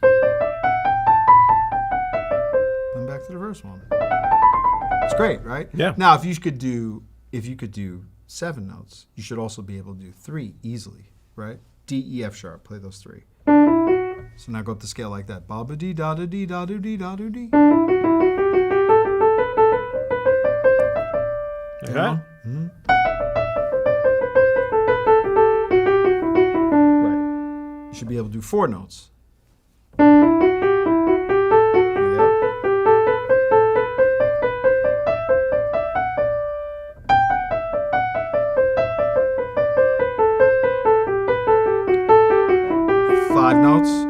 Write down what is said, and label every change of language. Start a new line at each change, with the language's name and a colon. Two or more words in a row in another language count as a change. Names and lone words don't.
English: Then back to the first one. It's great, right? Yeah. Now, if you could do 7 notes, you should also be able to do 3 easily, right? D, E, F sharp. Play those 3. So now go up the scale like that. Ba ba dee da da dee da do dee da do dee. Like that? Right. You should be able to do 4 notes. Yep. 5 notes.